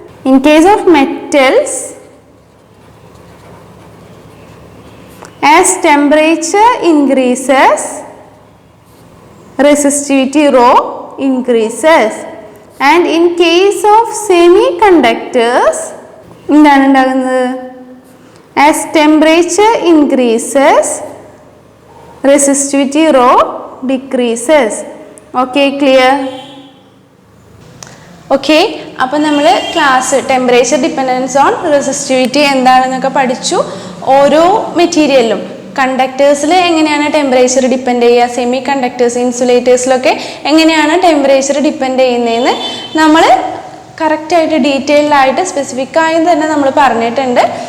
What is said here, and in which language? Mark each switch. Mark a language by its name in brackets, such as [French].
[English] in case of metals as temperature increases resistivity rho increases, and in case of semiconductors [Malayalam] എന്താണ് ഉണ്ടാകുന്നത്? [English] as temperature increases resistivity rho decreases. okay, clear? [Malayalam] Okay, അപ്പോൾ നമ്മൾ class temperature dependence on resistivity എന്താണെന്നൊക്കെ പഠിച്ചു. ഓരോ മെറ്റീരിയലിലും കണ്ടക്ടേഴ്സിൽ എങ്ങനെയാണ് temperature depend ചെയ്യുക, semi conductors ഇൻസുലേറ്റേഴ്സിലൊക്കെ എങ്ങനെയാണ് ടെമ്പറേച്ചർ ഡിപ്പെൻഡ് ചെയ്യുന്നതെന്ന് നമ്മൾ കറക്റ്റായിട്ട് ഡീറ്റെയിൽഡായിട്ട് സ്പെസിഫിക്കായി തന്നെ നമ്മൾ പറഞ്ഞിട്ടുണ്ട്.